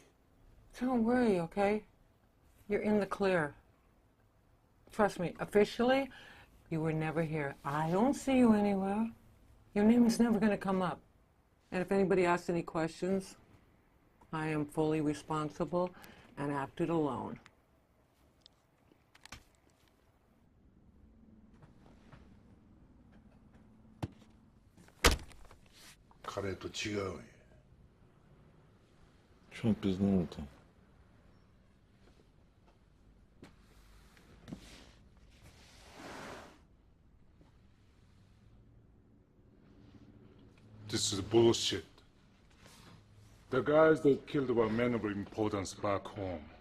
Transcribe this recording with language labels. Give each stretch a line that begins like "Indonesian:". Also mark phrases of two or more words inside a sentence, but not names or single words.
English: Don't worry, okay? You're in the clear. Trust me, officially, you were never here. I don't see you anywhere. Your name is never going to come up. And if anybody asks any questions, I am fully responsible and acted alone.
Japanese: 彼と違うよ。
Russian: Что пизднул-то?
English: This is bullshit. The guys that killed were men of importance back home.